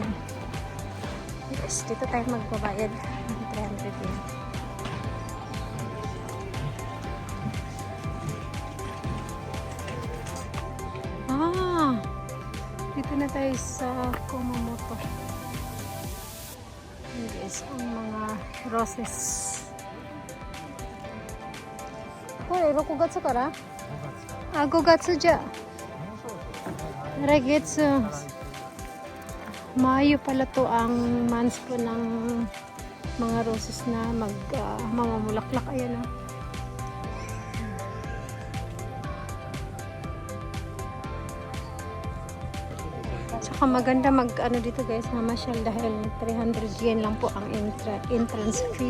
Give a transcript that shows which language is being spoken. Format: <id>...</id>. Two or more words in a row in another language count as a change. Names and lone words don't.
<tl>Yes, dito tayo magbabayad ng 300 yen. Dito na tayo sa Kumamoto.</tl> <en>Here is</en> <tl>ang mga roses.</tl> <ja>Kore, 6月から? 5月じゃ。</ja> <tl>Gets Mayo pala to ang months po ng mga roses na mamamulaklak. Ayan o. Tsaka maganda ano dito guys, mamasyal dahil 300 yen lang po ang entrance fee.</tl>